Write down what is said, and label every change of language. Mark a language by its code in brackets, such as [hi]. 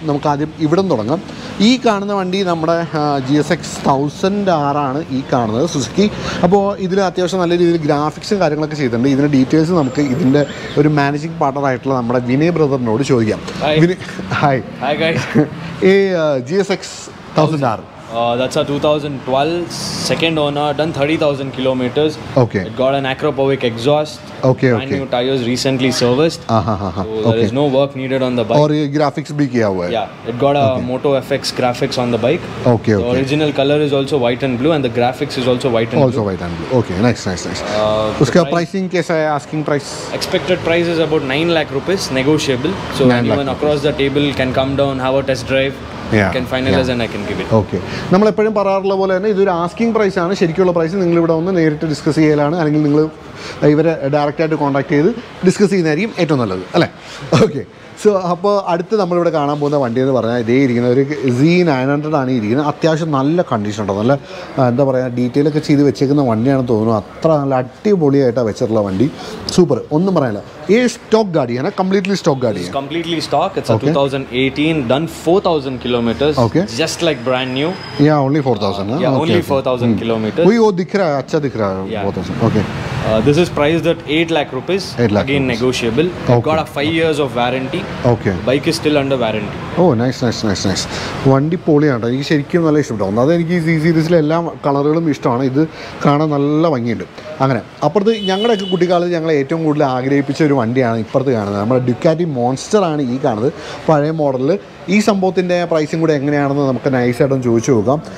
[ml] നമുക്ക് ആദ്യം ഇവിടെ തുടങ്ങാം. ഈ കാണുന്ന വണ്ടി നമ്മുടെ GSX 1000 R ആണ് ഈ കാണുന്നത്, സുസുക്കി. അപ്പോൾ ഇതിൽ അത്യാവശ്യം നല്ല രീതിയിൽ ഗ്രാഫിക്സും കാര്യങ്ങളൊക്കെ ചെയ്തിട്ടുണ്ട്. ഇതിൻ്റെ ഡീറ്റെയിൽസ് നമുക്ക് ഇതിൻ്റെ ഒരു മാനേജിംഗ് പാർട്ണർ ആയിട്ടുള്ള നമ്മുടെ വിനയ് ബ്രദറിനോട് ചോദിക്കാം. [en] Hi. Hi guys. GSX 1000 R. That's a 2012 second owner, done 30,000 kilometers. Okay. It got an acropovic exhaust. Okay. Brand new tires, recently serviced. So there is no work needed on the bike. [hi] और ये graphics भी किया हुआ है. [en] Yeah, it got a Moto FX graphics on the bike. Okay. The original color is also white and blue, and the graphics is also white and blue. Also white and blue. Okay, nice. [hi] उसका pricing कैसा है? [en] Asking price? Expected price is about 9 lakh rupees, negotiable. So anyone across the table can come down, have a test drive. Can finalize and I can give it. Okay. [ml] നമ്മൾ എപ്പോഴും പറയാറുള്ള പോലെ തന്നെ ഇതൊരു asking price ആണ്. ശരിക്കുള്ള price നിങ്ങൾ ഇവിടെ വന്ന് നേരിട്ട് ഡിസ്കസ് ചെയ്യലാണ്, അല്ലെങ്കിൽ നിങ്ങൾ ഇവരെ ഡയറക്റ്റായിട്ട് കോൺടാക്ട് ചെയ്ത് ഡിസ്കസ് ചെയ്യുന്നതായിരിക്കും ഏറ്റവും നല്ലത്, അല്ലേ? ഓക്കെ. സോ അപ്പോൾ അടുത്ത് നമ്മളിവിടെ കാണാൻ പോകുന്ന വണ്ടി എന്ന് പറഞ്ഞാൽ ഇതേ ഇരിക്കുന്ന ഒരു Z900 ആണ് ഇരിക്കുന്നത്. അത്യാവശ്യം നല്ല കണ്ടീഷൻ ഉണ്ടോ, നല്ല എന്താ പറയുക ഡീറ്റെയിലൊക്കെ ചെയ്ത് വെച്ചേക്കുന്ന വണ്ടിയാണെന്ന് തോന്നുന്നു. അത്ര നല്ല അടിപൊളിയായിട്ടാണ് വെച്ചിട്ടുള്ള വണ്ടി. സൂപ്പർ, ഒന്നും പറയാനില്ല. [hi] ये स्टॉक गाड़ी है ना? completely stock गाड़ी है. [en] Completely stock. It's a 2018, done 4,000 kilometers. Okay. Just like brand new. Yeah, only 4,000. Yeah, only 4,000 kilometers. [hi] वही वो दिख रहा है, अच्छा दिख रहा है. [en] 4,000. Okay. This is priced at 8 lakh rupees. 8 lakh again rupees. Negotiable. Okay. Got a 5 years of warranty. Okay. Bike is still under warranty. Oh, nice. [ml] വണ്ടി പൊളിയാണ്. എനിക്ക് ശരിക്കും നല്ല ഇഷ്ടപ്പെട്ടു. അതെനിക്ക് ഈ സീരീസിലെ എല്ലാ കളറുകളും ഇഷ്ടമാണ്. ഇത് കാണാൻ നല്ല ഭംഗിയുണ്ട്. അങ്ങനെ അപ്പുറത്ത് ഞങ്ങളുടെയൊക്കെ കുട്ടിക്കാലത്ത് ഞങ്ങളെ ഏറ്റവും കൂടുതൽ ആഗ്രഹിപ്പിച്ച ഒരു വണ്ടിയാണ് ഇപ്പുറത്ത് കാണുന്നത്. നമ്മുടെ ഡ്യുക്കാറ്റി മോൺസ്റ്റർ ആണ് ഈ കാണുന്നത്, പഴയ മോഡലിൽ. ഈ സംഭവത്തിൻ്റെ പ്രൈസും കൂടെ എങ്ങനെയാണെന്ന് നമുക്ക് നൈസായിട്ടൊന്ന് ചോദിച്ചു നോക്കാം.